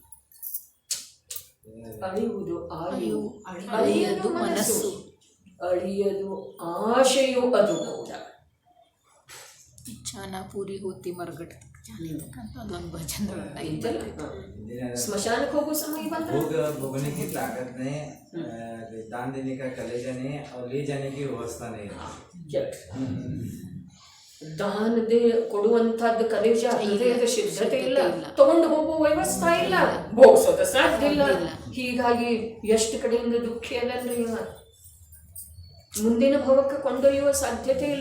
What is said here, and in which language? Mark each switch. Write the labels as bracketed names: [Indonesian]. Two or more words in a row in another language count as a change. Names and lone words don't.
[Kannada] ಅಳಿಯುವುದು ಆಯು, ಅಳಿಯದು ಮನಸ್ಸು, ಅಳಿಯದು ಆಶೆಯು ಅದು ಕೂಡ. [Hindi] इच्छा न पूरी होती मरघट [Kannada] ಅಂತ ಅದೊಂದು ಭಜನೆ ಐತಲ್ಲ. ಸ್ಮಶಾನಕ್ಕೆ ಹೋಗೋ ಸಮಯ ಬಂದ್ರೆ [Hindi] भोग भोगने की ताकत नहीं, दान देने का कलेजा नहीं और ले जाने की व्यवस्था नहीं है. [Kannada] ದಾನ ಕೊಡುವಂತಹದ್ದು ಕಲೇಜ, ಹೃದಯದ ಸಿದ್ಧತೆ ಇಲ್ಲ, ತಗೊಂಡು ಹೋಗುವ ವ್ಯವಸ್ಥೆ ಇಲ್ಲ, ಭೋಗಿಸೋದು ಸಾಧ್ಯ ಇಲ್ಲ. ಹೀಗಾಗಿ ಎಷ್ಟು ಕಡೆಯಿಂದ ದುಃಖಿ ಅದನ್ರಿ ಇವ. ಮುಂದಿನ ಭವಕ್ಕೆ ಕೊಂಡೊಯ್ಯುವ ಸಾಧ್ಯತೆ ಇಲ್ಲ.